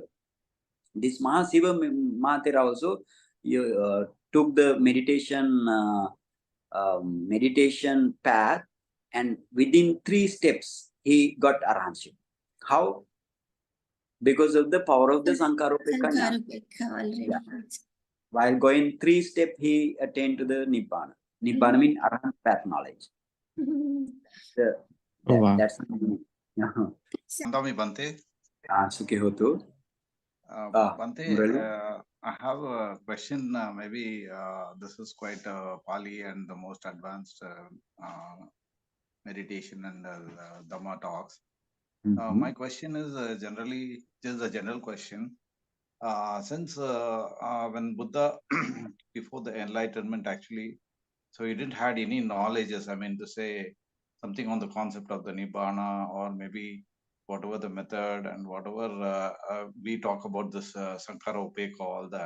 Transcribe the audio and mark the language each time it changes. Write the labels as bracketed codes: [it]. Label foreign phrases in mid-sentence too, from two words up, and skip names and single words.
[en] This Mahasiva Mahathera also took the meditation path, and within 3 steps he got arahantship. How? Because of the power of the Sankarupeka. Yeah. While going 3 steps, he attained to the Nibbana. Nibbana means arahant path knowledge. Wow. That's [pi] Andami Bhante. Sukhi hotu. [en] Bhante, I have a question. Maybe this is quite Pali and the most advanced meditation and Dhamma talks. My question is generally just a general question. Since when Buddha, before the enlightenment actually, so he didn't had any knowledges, I mean to say something on the concept of the Nibbana, or maybe whatever the method and whatever we talk about this [pi] Sankhara Upeka, [en] all that.